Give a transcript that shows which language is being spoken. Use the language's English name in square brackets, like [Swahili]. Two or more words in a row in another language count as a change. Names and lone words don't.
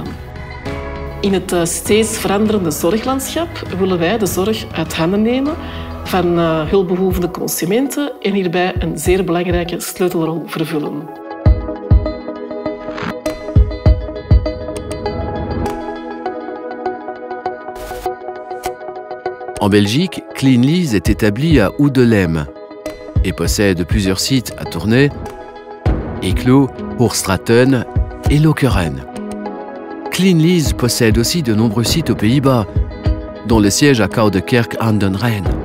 [Dutch] In het steeds veranderende zorglandschap willen wij de zorg uit handen nemen van hulpbehoevende consumenten en hierbij een zeer belangrijke sleutelrol vervullen. [French] En Belgique, Cleanlease est établi à Houdelem et possède plusieurs sites à Tournai, Eeklo, Hoogstraten et Lokeren. Cleanlease possède aussi de nombreux sites aux Pays-Bas, dont le siège à Koudekerk aan den Rijn.